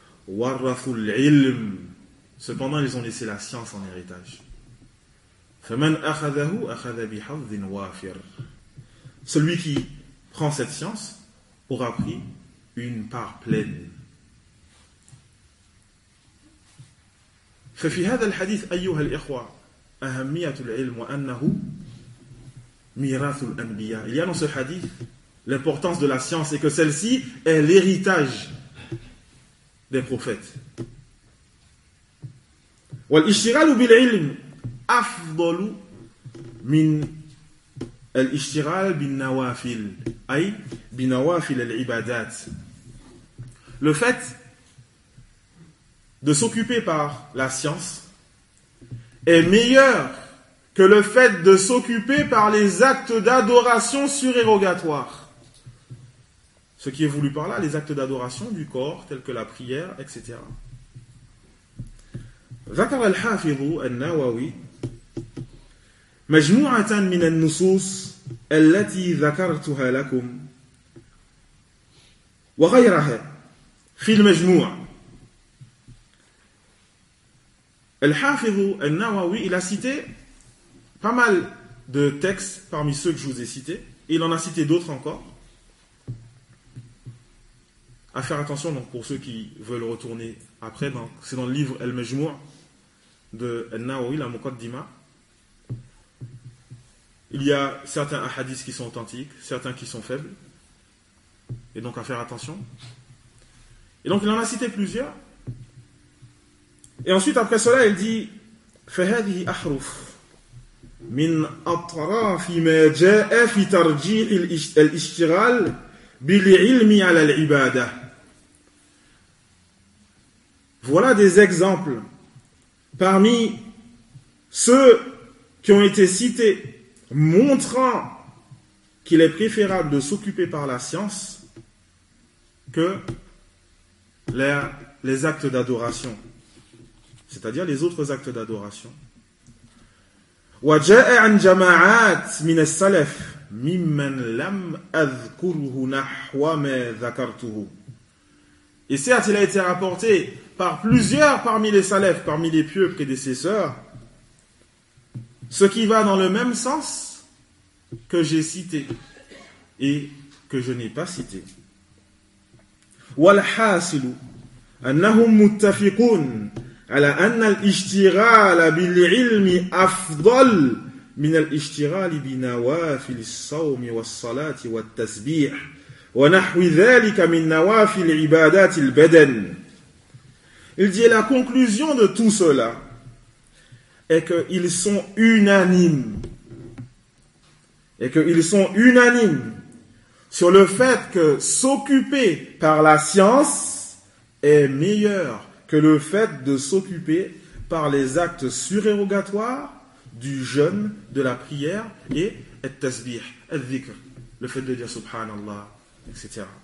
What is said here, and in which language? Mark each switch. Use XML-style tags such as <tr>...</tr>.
<ar>وَرَّثُوا الْعِلْمِ.</ar> <fr>Cependant, ils ont laissé la science en héritage.</fr> <ar>فَمَنْ أَخَذَهُ أَخَذَ بِحَظٍ وَافِرٍ.</ar> <fr>Celui qui prend cette science aura pris une part pleine.</fr> <ar>ففي هذا الحديث أيها الإخوة أهمية العلم وأنه ميراث الأنبياء.</ar> <fr>Il y a dans ce hadith l'importance de la science et que celle-ci est l'héritage des prophètes.</fr> <ar>والاشتغال بالعلم أفضل من الاشتغال بالنوافل أي بنوافل العبادات.</ar> <fr>Le fait de s'occuper par la science est meilleur que le fait de s'occuper par les actes d'adoration surérogatoires. Ce qui est voulu par là, les actes d'adoration du corps, tels que la prière, etc.</fr> <ar>ذكر الحافظ النووي مجموعة من النصوص التي ذكرتها لكم وغيرها. في المجموع الحافظ النووي</ar> <fr>il a cité pas mal de textes parmi ceux que je vous ai cités, et il en a cité d'autres encore. À faire attention donc pour ceux qui veulent retourner après, donc c'est dans le livre El Majmou de An-Nawawi, la Muqaddima. Il y a certains hadiths qui sont authentiques, certains qui sont faibles, et donc à faire attention. Et donc il en a cité plusieurs. Et ensuite après cela, il dit</fr> <ar>فَهَذِهِ أَحْرُفُ مِنْ أَطْرَافِ مَا جَاءَ فِي تَرْجِيحِ الْإِشْتِغَالِ بِالْعِلْمِ عَلَى الْعِبَادَةِ.</ar> <fr>Voilà des exemples parmi ceux qui ont été cités montrant qu'il est préférable de s'occuper par la science que les actes d'adoration, c'est-à-dire les autres actes d'adoration.</fr> <ar>وَجَاءَ عَنْ جَمَاعَاتٍ مِنَ السَّلَفِ مِمَّنْ لَمْ أَذْكُرُهُ نَحْوَ مَا ذَكَرْتُهُ.</ar> <fr>Et certes, il a été rapporté par plusieurs parmi les salafs, parmi les pieux prédécesseurs, ce qui va dans le même sens que j'ai cité et que je n'ai pas citées.</fr> <ar>والحاصل أنهم متفقون على أن الاشتغال بالعلم أفضل من الاشتغال بنوافل الصوم والصلاة والتسبيح ونحو ذلك من نوافل عبادات البدن.</ar> <fr>Il dit la conclusion de tout cela est qu'ils sont unanimes et qu'ils sont unanimes sur le fait que s'occuper par la science est meilleur que le fait de s'occuper par les actes surérogatoires du jeûne, de la prière et</fr> <ar>التسبيح, الذكر,</ar> <fr>le fait de dire subhanallah, etc.</fr>